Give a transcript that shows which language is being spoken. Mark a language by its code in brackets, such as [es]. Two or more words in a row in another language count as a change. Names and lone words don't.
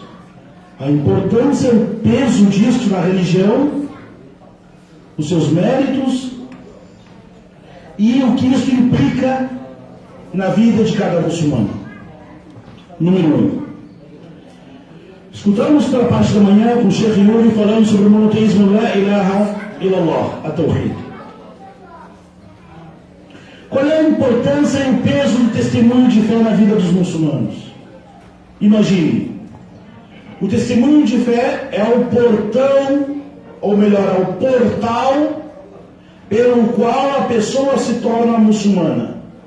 [pt] A importância, o peso disto na religião, os seus méritos e o que isso implica na vida de cada muçulmano. Número 1. Escutamos pela parte da manhã com o Sheikh Yuri falando sobre o monoteísmo [ar] La ilaha illallah, [pt] a Tawhid. Qual é a importância e o peso do testemunho de fé na vida dos muçulmanos? Imagine, o testemunho de fé é o portão, ou melhor, é o portal pelo qual a pessoa se torna muçulmana.